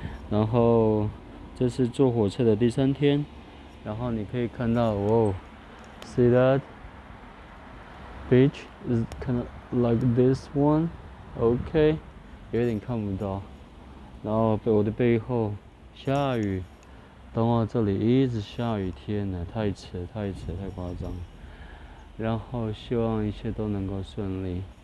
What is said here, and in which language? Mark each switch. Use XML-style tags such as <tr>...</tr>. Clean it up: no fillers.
<zh>然后这是坐火车的第3天。然后你可以看到，哦，</zh> <en>see that beach is kind of like this one.</en> <zh>OK， 有点看不到。然后我的背后下雨，等会这里一直下雨，天哪，太扯，太夸张。然后希望一切都能够顺利。</zh>